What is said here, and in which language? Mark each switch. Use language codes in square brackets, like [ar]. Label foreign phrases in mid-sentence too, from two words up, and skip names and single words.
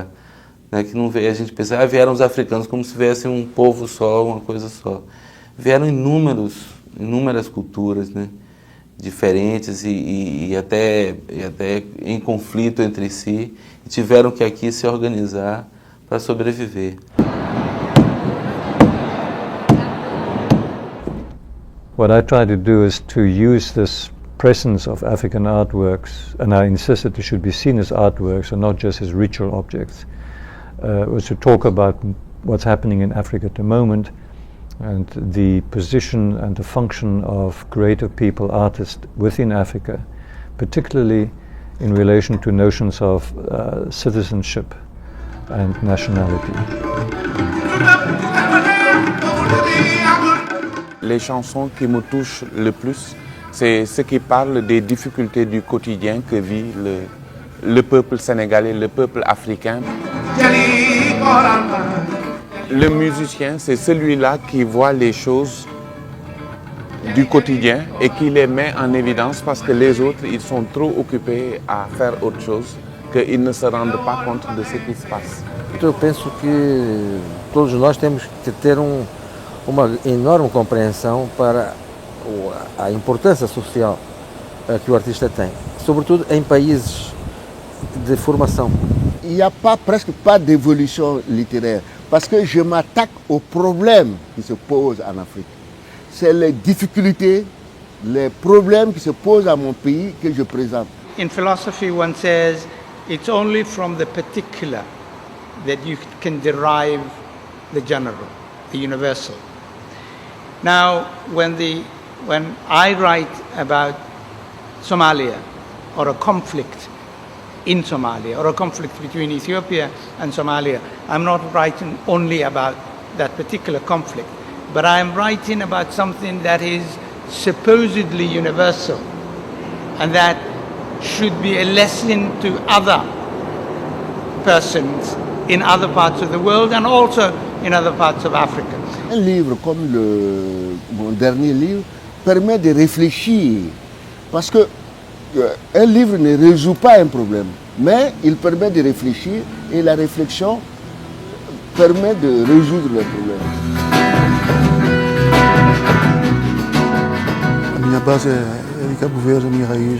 [pt] Né, que não veio, a gente pensa, vieram os africanos como se viessem um povo só, uma coisa só. Vieram inúmeras culturas, né, diferentes e até em conflito entre si, e tiveram que aqui se organizar para sobreviver. [en] What I try to do is to use this presence of African artworks, and I insist that they should be seen as artworks and not just as ritual objects. Was to talk about what's happening in Africa at the moment and the position and the function of creative people, artists within Africa, particularly in relation to notions of citizenship and nationality. [fr] Les chansons qui me touchent le plus, c'est ce qui parle des difficultés du quotidien que vit le peuple sénégalais, le peuple africain. Le musicien, c'est celui-là qui voit les choses du quotidien et qui les met en évidence parce que les autres, ils sont trop occupés à faire autre chose qu'ils ne se rendent pas compte de ce qui se passe. [pt] Eu penso que todos nós temos que ter uma enorme compreensão para a importância social que o artista tem, sobretudo em países de formação. [fr] Il n'y a presque pas d'évolution littéraire parce que je m'attaque aux problèmes qui se posent en Afrique. C'est les difficultés, les problèmes qui se posent à mon pays que je présente. [en] In philosophy, one says it's only from the particular that you can derive the general, the universal. Now, when I write about Somalia, or a conflict in Somalia, or a conflict between Ethiopia and Somalia, I'm not writing only about that particular conflict, but I'm writing about something that is supposedly universal, and that should be a lesson to other persons in other parts of the world and also in other parts of Africa. [fr] Un livre comme mon dernier livre permet de réfléchir, parce que un livre ne résout pas un problème, mais il permet de réfléchir et la réflexion permet de résoudre le problème. [pt] A minha base é de Cabo Verde, a minha raiz.